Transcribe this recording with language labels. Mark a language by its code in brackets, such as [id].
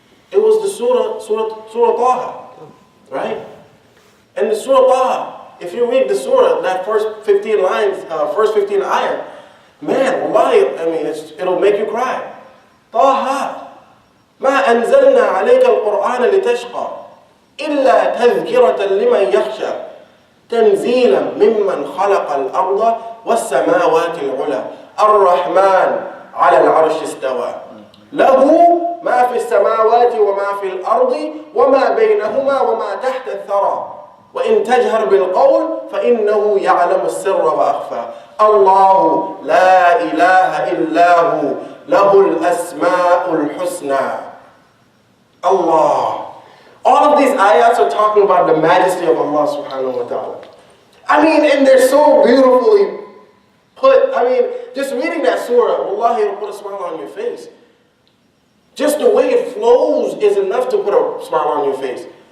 [en] It was the Surah Taha, right? And the Surah Taha, if you read the surah, that first 15 lines, first 15 ayah, man, wallahi, it'll make you cry. Taha. [ar] ما أنزلنا عليك القرآن لتشقى إلا تذكرة لمن يخشى تنزيلا ممن خلق الأرض والسماوات العلى الرحمن على العرش استوى له ما في السماوات وما في الأرض وما بينهما وما تحت الثرى وإن تجهر بالقول فإنه يعلم السر وأخفى الله لا إله إلا هو له الأسماء الحسنى. [en] Allah. All of these ayats are talking about the majesty of Allah subhanahu wa ta'ala. And they're so beautifully put. Just reading that surah, wallahi, it'll put a smile on your face. Just the way it flows is enough to put a smile on your face.